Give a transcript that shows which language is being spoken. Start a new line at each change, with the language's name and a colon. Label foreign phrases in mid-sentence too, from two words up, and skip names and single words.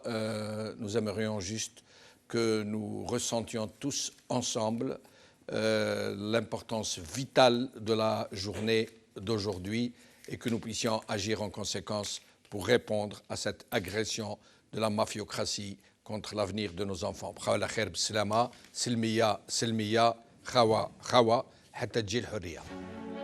French: Nous aimerions juste que nous ressentions tous ensemble l'importance vitale de la journée d'aujourd'hui et que nous puissions agir en conséquence pour répondre à cette agression de la mafiocratie contre l'avenir de nos enfants.
Arabic: بخولة خير بسلامة، سلمية، سلمية، خاوة، خاوة. حتى تجي الحرية.